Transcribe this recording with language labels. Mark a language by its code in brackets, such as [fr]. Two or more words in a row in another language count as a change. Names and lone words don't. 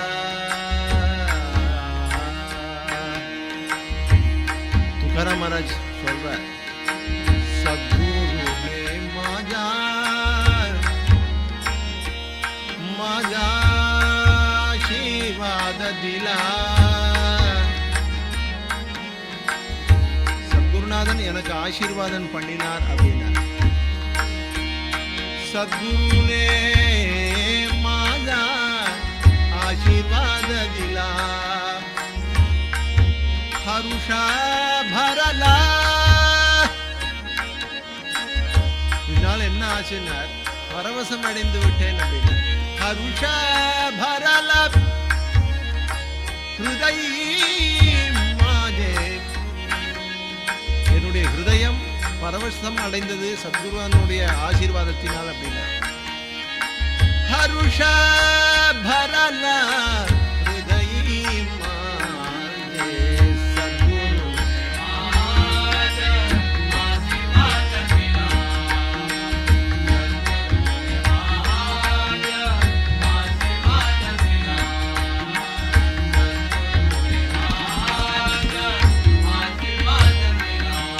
[mr] तुकाराम महाराज சொல்றார் सद्गुरूने माझा माझा आशीर्वाद दिला [ta] சத்குருநாதன் எனக்கு ஆசீர்வாதம் பண்ணினார் அப்படின்னா [mr] सद्गुरूने माझा आशीर्वाद दिला हरुष भरला [ta] இதனால என்ன ஆச்சுன்னா பரவசம் அடைந்து விட்டேன் அப்படின்னா [mr] हरुष भरला हृदयी माझे [ta] என்னுடைய ஹிருதயம் பரவசம் அடைந்தது சத்குருவானுடைய ஆசீர்வாதத்தினால் அப்படின்னா [mr] हरुष भरला हृदयी माझे सद्गुरूने माझा आशीर्वाद दिला सद्गुरूने माझा आशीर्वाद दिला सद्गुरूने माझा आशीर्वाद दिला